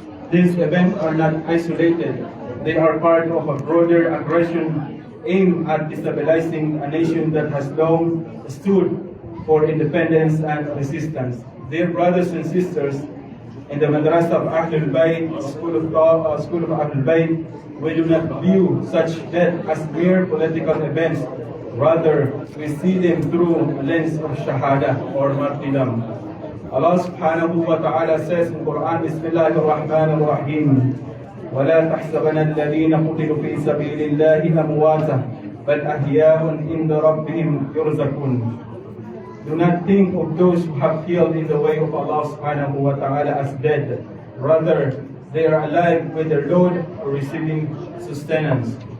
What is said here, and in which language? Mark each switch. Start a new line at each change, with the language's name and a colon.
English: These events are not isolated. They are part of a broader aggression aimed at destabilizing a nation that has long stood for independence and resistance. Dear brothers and sisters, in the Madrasa of Ahlul Bayt, School of Ahlul Bayt, we do not view such death as mere political events. Rather, we see them through a lens of shahada or martyrdom. Allah subhanahu wa ta'ala says in Quran, Bismillahir Rahmanir Rahim,
Arabic: وَلَا تَحْسَبَنَ الَّذِينَ قُتِلُوا فِي سَبِيلِ اللَّهِ أَمْوَاتًا بَلْ أَحْيَاءٌ عِندَ رَبِّهِمْ يُرْزَقُونَ.
English: Do not think of those who have killed in the way of Allah subhanahu wa ta'ala as dead. Rather, they are alive with their Lord or receiving sustenance.